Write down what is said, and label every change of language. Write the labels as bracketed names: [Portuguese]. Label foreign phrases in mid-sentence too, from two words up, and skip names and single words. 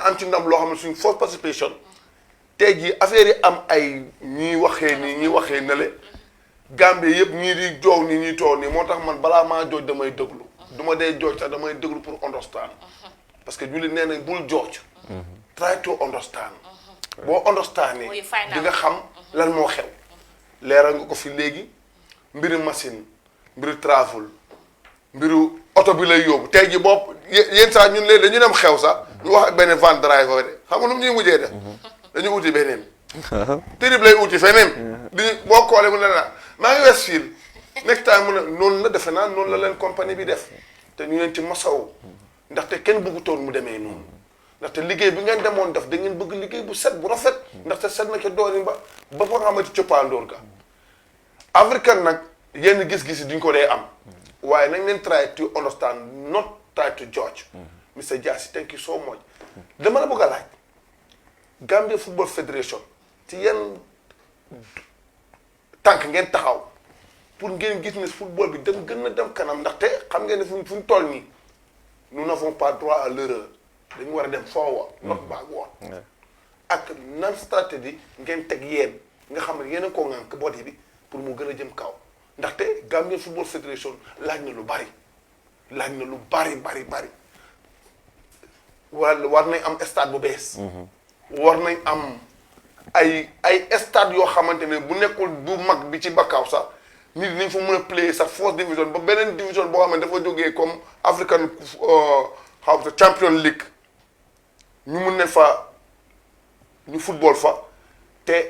[Wolof] am ci ndam loo xam ne suñ [English] first participation [Wolof] tey jii affaire yi am ay ñiy waxee nii ñiy waxee nale Gambie yëpp ñii di joow nii ñuy toow nii moo tax man balaa maa jooj damay déglu du ma dee jooj sax damay déglu pour understand parce que jullit nee nañ bul jooj [English] try to understand [Wolof] boo understand yi di nga xam lan moo xew leeral nga ko fi léegi mbiru machine mbiru travel mbiru oto bi lay yóbbu tey ji bopp yéen saa ñun léegi dañu dem xew sax ñu wax ak benn van driver de xam nga nu mu ñuy mujjee def dañu uti beneen tërib lay uti feneen di boo koolee mu ne la maa ngi Westfield [English] next time [Wolof] mu ne noonu la defe naa noonu la leen compagnie bi def te ñu leen ci masaw ndaxte kenn bëggutoon mu demee noonu ndaxte liggéey bi ngeen demoon def da ngeen bëgg liggéey bu set bu rafet ndaxte set na ca doori ba fa nga xamante coppaandoor ga africain nag yenn gis-gis yi duñ ko dee am waaye nañ leen [English] try to understand not try to judge [Wolof] Mr. Jasseh [English] thank you so much [Wolof] dama la bëgg a laaj Gambia Football Federation ci yenn tànk ngeen taxaw pour ngeen gis ne football bi dem gën a dem kanam ndaxte xam ngeen ne fu ñu toll nii [French] nous n'avons pas droit à l'erreur [Wolof] dañu war a dem [English] forward not backward [Wolof] ak nan stratégie ngeen teg yéen nga xam ne yéen a ko ŋànk body bi pour mu gën a jëm kaw ndaxte Gambia Football Federation laaj na lu bari war nañ am stade bu bees war nañ am ay stade yoo xamante ne bu nekkul bu mag bi ci Bakaaw sax nit nañ fa mën a play sax [English] first division [Wolof] ba beneen division boo xam ne dafa jógee comme African Champion League ñu mun ne fa ñu football fa te